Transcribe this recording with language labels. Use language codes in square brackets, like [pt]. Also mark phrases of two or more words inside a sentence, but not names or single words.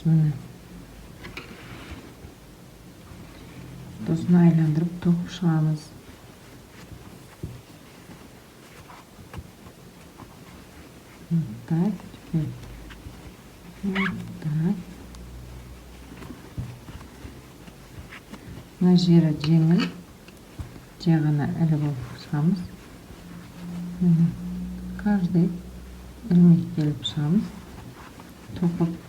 [kk] Міне сосын айландырып тоқып шығамыз. [ru] Так, теперь вот так. [kk] Мына жері жеңіл, жай ғана іліп алып шығамыз. Каждый ілмекке іліп шығамыз, тоқып.